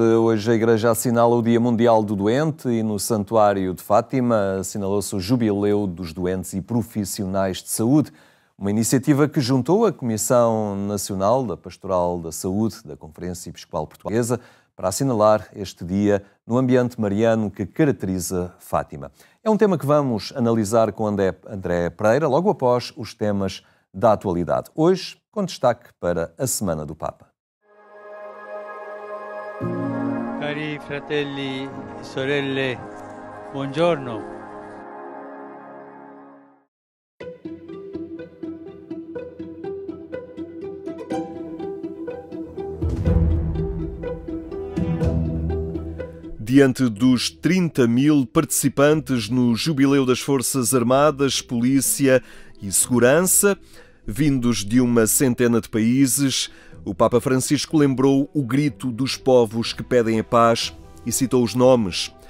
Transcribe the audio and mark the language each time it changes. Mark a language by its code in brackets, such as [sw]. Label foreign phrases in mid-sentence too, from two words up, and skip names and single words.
[pt] Hoje a Igreja assinala o Dia Mundial do Doente e no Santuário de Fátima assinalou-se o Jubileu dos Doentes e Profissionais de Saúde, uma iniciativa que juntou a Comissão Nacional da Pastoral da Saúde da Conferência Episcopal Portuguesa para assinalar este dia no ambiente mariano que caracteriza Fátima. É um tema que vamos analisar com André Pereira logo após os temas da atualidade. Hoje, com destaque para a Semana do Papa. [it] Cari fratelli e sorelle, buongiorno. [pt] Diante dos 30.000 participantes no Jubileu das Forças Armadas, Polícia e Segurança, vindos de uma centena de países, o Papa Francisco lembrou o grito dos povos que pedem a paz e citou os nomes.